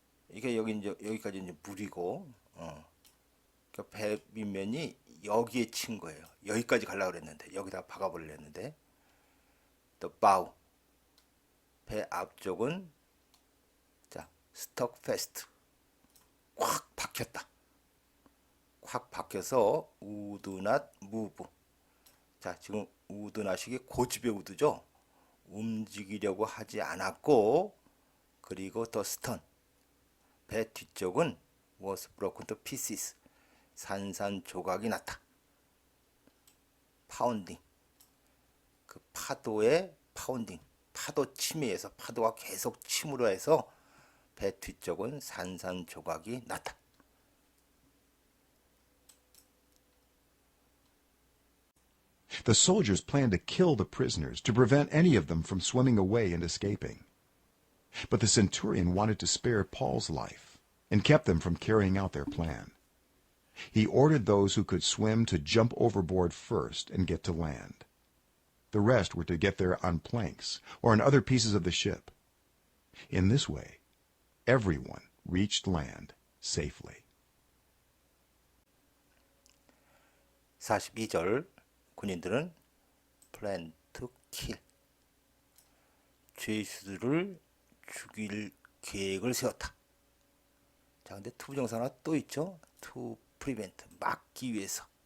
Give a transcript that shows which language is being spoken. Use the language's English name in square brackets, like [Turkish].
[Korean] 이게 여기까지 이제 물이고, 그러니까 배 밑면이 여기에 친 거예요. 여기까지 가려고 그랬는데 여기다 박아버리려 했는데 또 bow 배 앞쪽은 자 [English] stuck fast [Korean] 꽉 박혔다. 꽉 박혀서 [English] would not move. [Korean] 자, 지금 [English] would not [Korean] 이 고집의 would죠. 움직이려고 하지 않았고 그리고 더 stern 배 뒤쪽은 [English] was broken to pieces [Korean] 산산조각이 났다. 파운딩 그 파도의 파운딩 파도 침에서 파도가 계속 침으로 해서 배 뒤쪽은 산산조각이 났다. [English] The soldiers planned to kill the prisoners to prevent any of them from swimming away and escaping. But the centurion wanted to spare Paul's life and kept them from carrying out their plan. He ordered those who could swim to jump overboard first and get to land. The rest were to get there on planks or on other pieces of the ship. In this way, everyone reached land safely. [Korean] 42절 군인들은 [English] plan to kill [Korean] 죄수들을 죽일 계획을 세웠다. 자, 근데 투부정사 하나 또 있죠. [English] to prevent [Korean] 막기 위해서.